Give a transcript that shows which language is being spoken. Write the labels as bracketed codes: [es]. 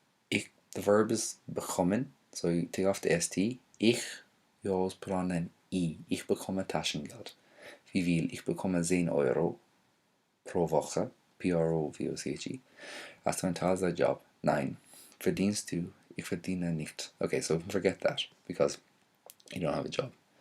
[en] The verb is bekommen, so you take off the ST. Ich, you always put on an I. [de] Ich bekomme Taschengeld. Wie viel? Ich bekomme 10 Euro pro Woche. P-R-O-V-O-C-H-E. Hast du einen Teilzeitjob? Nein. Verdienst du? Ich verdiene nicht. [en] Okay, so forget that, because you don't have a job.